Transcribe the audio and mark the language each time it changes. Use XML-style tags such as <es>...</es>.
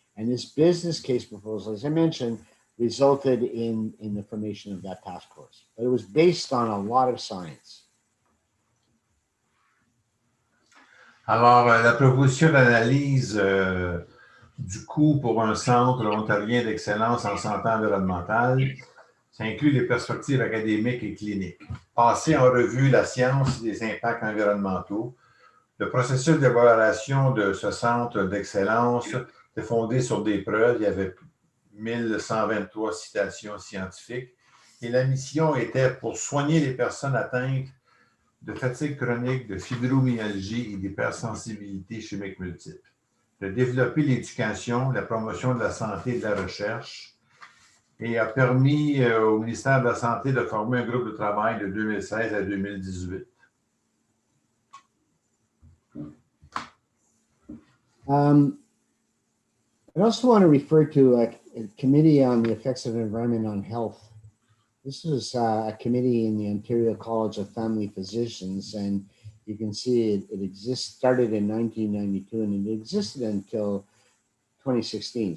<en>And this business case proposal, as I mentioned, resulted in the formation of that task force. But it was based on a lot of science.</en> <fr>Alors, la proposition d'analyse du coût pour un centre ontarien d'excellence en santé environnementale, ça inclut les perspectives académiques et cliniques. Passer en revue la science des impacts environnementaux. Le processus d'évaluation de ce centre d'excellence est fondé sur des preuves. Il y avait 1123 citations scientifiques. Et la mission était pour soigner les personnes atteintes de fatigue chronique, de fibromyalgie et d'hypersensibilités chimiques multiples. De développer l'éducation, la promotion de la santé et de la recherche, et a permis au ministère de la Santé de former un groupe de travail de 2016 à 2018.</fr> <en>I also want to refer to a committee on the effects of environment on health. This was a committee in the Ontario College of Family Physicians, and you can see it started in 1992 and it existed until 2016.</en>